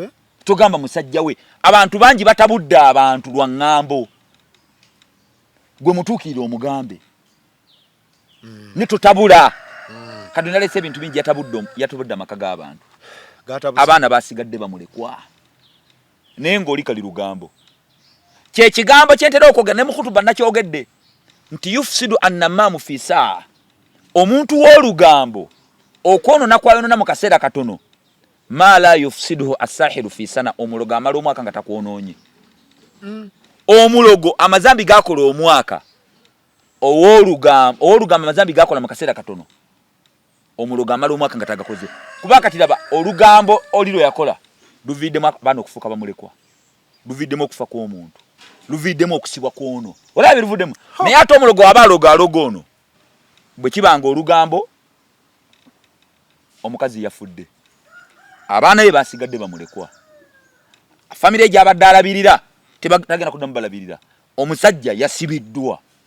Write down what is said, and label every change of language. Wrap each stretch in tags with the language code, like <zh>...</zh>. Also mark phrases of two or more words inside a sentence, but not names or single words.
<lg>togamba musajja we abantu bangi batabudde abantu lwa ŋŋambo gwe mutuukire omugambe ne totabula kati nalese ebintu bingi yatabudde amaka g'abantu abaana basigadde bamulekwa naye ng'oli kali lugambo kye kigambo kyentera okwogera ne mukutuba nakyogedde nti</lg> <ar>يفسد النمام في ساعة</ar> <lg>omuntu w'olugambo okwonona kwayonona mu kaseera katono ma la</lg> <ar>يفسده الساحر في سنة</ar> <lg>omulogo amala omwaka nga takwonoonye omulogo amazambi gakola omwaka ow'olugambo amazambi gakola mu kaseera katono omulogo amala omwaka nga tagakoze kuba kati laba olugambo oliro yakola luviddemu abaana okufuuka bamulekwa luviddemu okufa kw'omuntu luviddemu okusibwa kwono olaba luvuddemu naye ate omulogo aba aloga ono bwe kibanga olugambo omukazi yafudde abaana be basigadde bamulekwa famire gy'abadde alabirira tebagenda kuddamu balabirira omusajja yasibiddwa</lg>